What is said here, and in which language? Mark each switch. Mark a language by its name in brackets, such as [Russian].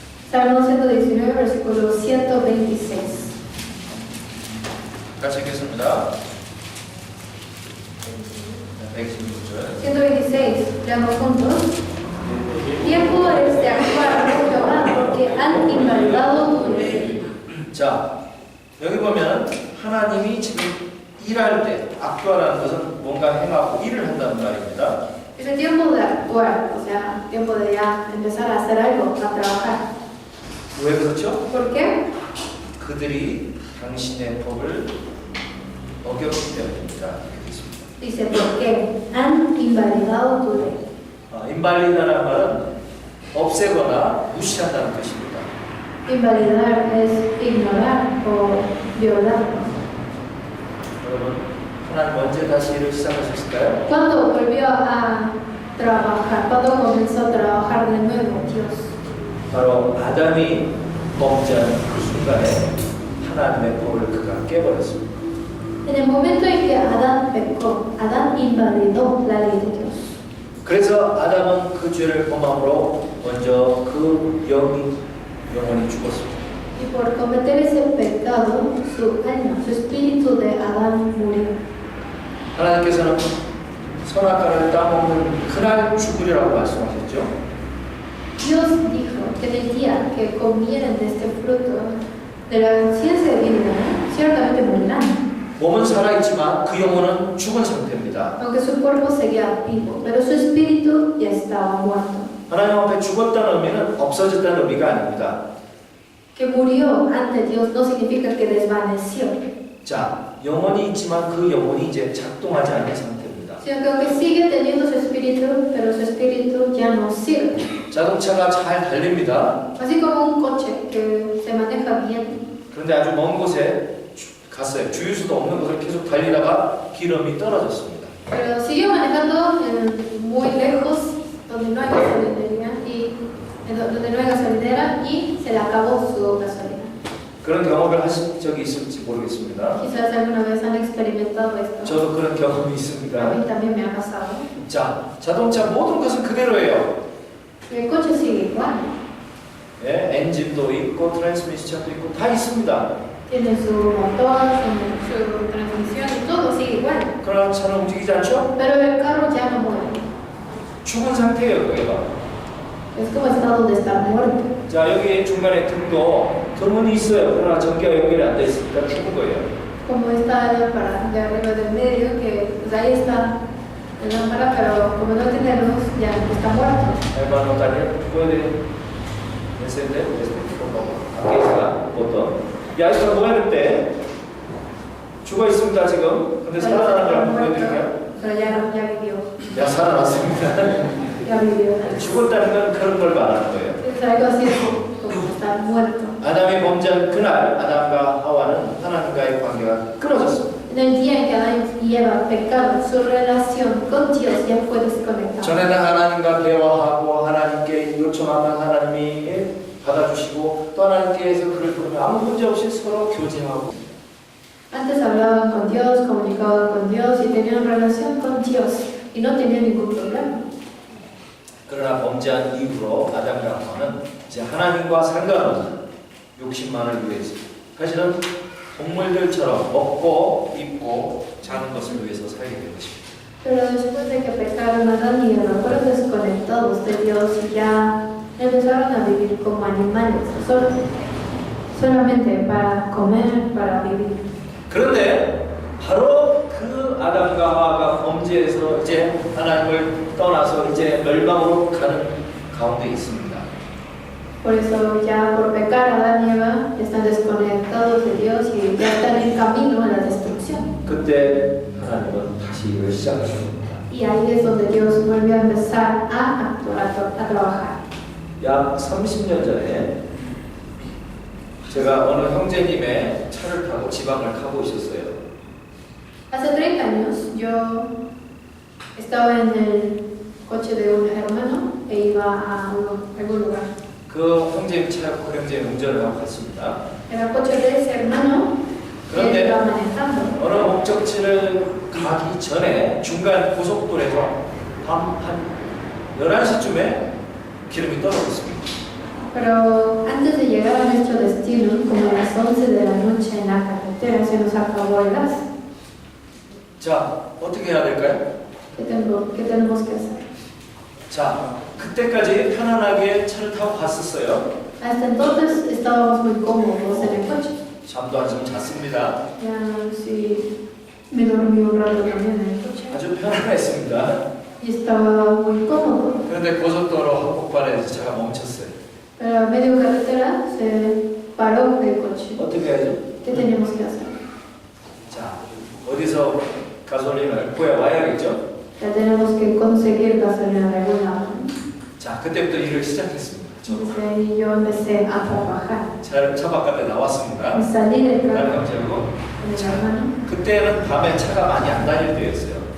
[Spanish] Salmo 119, versículo 126. [Korean] 같이 읽겠습니다. 126절. [Spanish] 126, leamos juntos. Tiempo es de actuar, oh Jehová, porque han invalidado tu ley. [Korean] 자, 여기 보면 하나님이 지금 일할 때, 악tuar라는 것은 뭔가 행하고 일을 한다는 말입니다. [Spanish] Es el tiempo de actuar, o sea, tiempo de ya empezar a hacer algo, a trabajar. [Korean] 왜 그렇죠? [Spanish] ¿Por qué? [Korean] 그들이 당신의 법을 어겼기 때문입니다. 이렇게 있습니다. [Spanish] Dice, porque han invalidado tu ley. [Korean] 인발리다라는 말은 없애거나 무시한다는 뜻입니다. [Spanish] Invalidar es ignorar o violar. [Korean] 여러분, 하나님 언제 다시 일을 시작하셨을까요? [Spanish] ¿Cuándo volvió a trabajar? ¿Cuándo comenzó a trabajar de nuevo Dios? [Korean] 바로 아담이 범죄한 그 순간에 하나님의 법을 그가 깨버렸습니다. [Spanish] En el momento en que Adán pecó, Adán invalidó la ley de Dios. [Korean] 그래서 아담은 그 죄를 범함으로 먼저 그 영이 영혼이 죽었습니다. [Spanish] Y por cometer ese pecado, su alma, su espíritu de Adán murió. [Korean] 하나님께서는 선악과를 따먹는 그날 죽으리라고 말씀하셨죠. [Spanish] Dios dijo que en el día que comieran de este fruto de la ciencia de vida, ciertamente morirán. [Korean] 몸은 살아있지만 그 영혼은 죽은 상태입니다. [Spanish] Aunque su cuerpo seguía vivo, pero su espíritu ya estaba muerto. [Korean] 하나님 앞에 죽었다는 의미는 없어졌다는 의미가 아닙니다. [Spanish] Que murió ante Dios no significa que desvaneció, [Korean] 자, 영혼이 있지만 그 영혼이 이제 작동하지 않는 상태입니다. [Spanish] sino que aunque sigue teniendo su espíritu, pero su espíritu ya no sirve. [Korean] 자동차가 잘 달립니다. [Spanish] Así como un coche que se maneja bien, [Korean] 그런데 아주 먼 곳에 갔어요. 주유소도 없는 곳을 계속 달리다가 기름이 떨어졌습니다. [Spanish] pero siguió manejando muy lejos, donde no hay gasolinera donde no hay gasolinera y se le acabó su gasolina. [Korean] 그런 경험을 하신 적이 있을지 모르겠습니다. [Spanish] Quizás alguna vez han experimentado esto. [Korean] 저도 그런 경험이 [Spanish] A [Korean] 있습니다. [Spanish] mí también me ha pasado. [Korean] 자, 자동차 모든 것은 그대로예요. [Spanish] El coche sigue igual. [Korean] 예, 엔진도 있고 트랜스미션도 있고 다 있습니다. [Spanish] Tiene su motor, su transmisión y todo sigue igual. [Korean] 그러나 차는 움직이지 않죠? [Spanish] Pero el carro ya no mueve. [Korean] 죽은 상태예요, 그게가. [Spanish] Es como estado de estar muerto. [Korean] 자, 여기 중간에 등은 있어요. 그러나 전기가 연결이 안 돼 있으니까 죽은 거예요. [Spanish] Como esta lámpara de arriba del medio, que pues ahí está la lámpara, pero como no tiene luz, ya está muerto. hermano Daniel, puede encender este foco. Aquí está el botón. [Korean] 야, 이거 무했는데 죽어 있습니다 지금. 근데 살아나는 걸 한번 보여드릴까요? [Spanish] Pero ya vivió. [Korean] 야, 살아났습니다. [Spanish] Ya vivió. [Korean] 죽었다는 건 그런 걸 말하는 거예요. [Spanish] Es algo así como estar muerto. [Korean] 아담이 범죄한 그날 아담과 하와는 하나님과의 관계가 끊어졌습니다. [Spanish] En el día en que Adán y Eva pecaron, su relación con Dios ya fue desconectada. [Korean] 전에는 하나님과 대화하고 하나님께 요청하면 하나님이 받아주시고 또 하나님께서 그를 부르면 아무 문제 없이 서로 교제하고. [Spanish] Antes hablaban con Dios, comunicaban con Dios y tenían relación con Dios y no tenían ningún problema. [Korean] 그러나 범죄한 이후로 아담과 하와는 이제 하나님과 상관없는 욕심만을 위해서 사실은 동물들처럼 먹고 입고 자는 것을 위해서 살게 된 것입니다. [Spanish] Pero después de que pecaron Adán y Eva, fueron desconectados de Dios y ya empezaron a vivir como animales, solamente para comer, para vivir. [Korean] 그런데 바로 그 아담과 하와가 범죄에서 이제 하나님을 떠나서 이제 멸망으로 가는 가운데 있습니다. [Spanish] Por eso ya por pecar Adán y Eva están desconectados de Dios y ya están en camino a la destrucción. [Korean] 그때 하나님은 다시 일을 시작하십니다. [Spanish] Y ahí es donde Dios vuelve a empezar a actuar, a trabajar. [Korean] 약 30년 전에 제가 어느 형제님의 차를 타고 지방을 가고 있었어요. [Spanish] Hace 30 años yo estaba en el coche de un hermano e iba a algún lugar. [Korean] 그 형제님 차였고 그 형제님 운전을 하고 갔습니다. [Spanish] Era el coche de ese hermano que él [Korean] 그런데 [Spanish] iba manejando. [Korean] 어느 목적지를 가기 전에 중간 고속도로에서 밤 한 11시쯤에 기름이 떨어졌습니다. [Spanish] Pero antes de llegar a nuestro destino, como a las 11 de la noche en la carretera, se nos acabó el gas. [Korean] 자, 어떻게 해야 될까요? [Spanish] ¿Qué tenemos que hacer? [Korean] 자, 그때까지 편안하게 차를 타고 갔었어요. [Spanish] Hasta entonces estábamos muy cómodos en el coche. [Korean] 잠도 한숨 잤습니다. [Spanish] Ya sí, me dormí un rato también en el coche. [Korean] 아주 편안했습니다. [Spanish] Y estaba muy cómodo. [Korean] 그런데 고속도로 한복판에 차가 멈췄어요. [Spanish] Pero a medio carretera se paró el coche. [Korean] 어떻게 해야죠? [Spanish] ¿Qué teníamos que hacer? [Korean] 자, 어디서 가솔린을 구해와야겠죠? [Spanish] Ya tenemos que conseguir gasolina de algún lado. [Korean] 자, 그때부터 일을 시작했습니다. 저도 [Spanish] Desde ahí yo empecé a trabajar. [Korean] 차 바깥에 나왔습니다. [Spanish] Y salí del [Korean] 다른 [Spanish] carro [Korean] 형제하고. [Spanish] con mi hermano. [Korean] 그때는 밤에 차가 많이 안 다닐 때였어요.